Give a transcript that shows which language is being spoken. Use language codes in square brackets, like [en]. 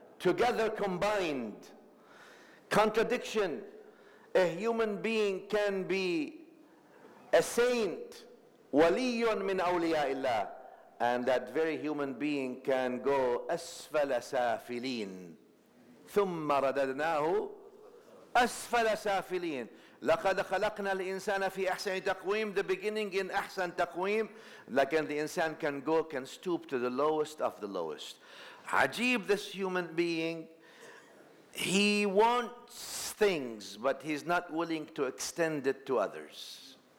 [en] Together combined. Contradiction. A human being can be a saint, waliyun min awliya'illah, and that very human being can go asfala safilin. [ar] ثم رددناه أسفل سافلين. لقد خلقنا الإنسان في أحسن تقويم. [en] The beginning in أحسن تقويم. Like the insan can stoop to the lowest of the lowest. Ajib, this human being, he wants things, but he's not willing to extend it to others.